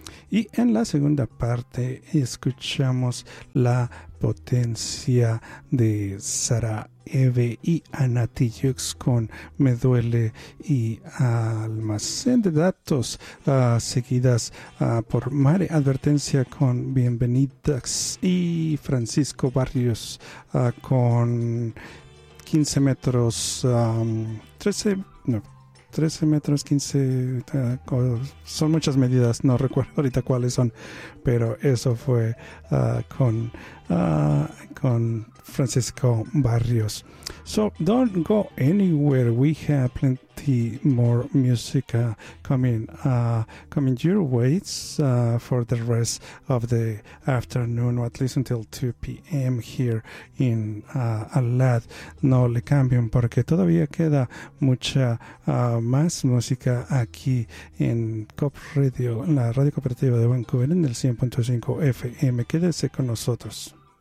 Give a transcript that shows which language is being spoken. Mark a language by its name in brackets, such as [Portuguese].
[Spanish] Y en la segunda parte escuchamos La Potencia de Sara Eve y Anati Jux con Me Duele y Almacén de Datos, seguidas por Mare Advertencia con Bienvenidas y Francisco Barrios con 15 metros, 13 metros, 15, son muchas medidas, no recuerdo ahorita cuáles son, pero eso fue con Francisco Barrios. [English] So don't go anywhere, we have plenty more music coming your way for the rest of the afternoon, or at least until 2 p.m. here in Alat. [Spanish] No le cambien porque todavía queda mucha más música aquí en Cop Radio, en la radio cooperativa de Vancouver, en el 100.5 FM. Quédese con nosotros.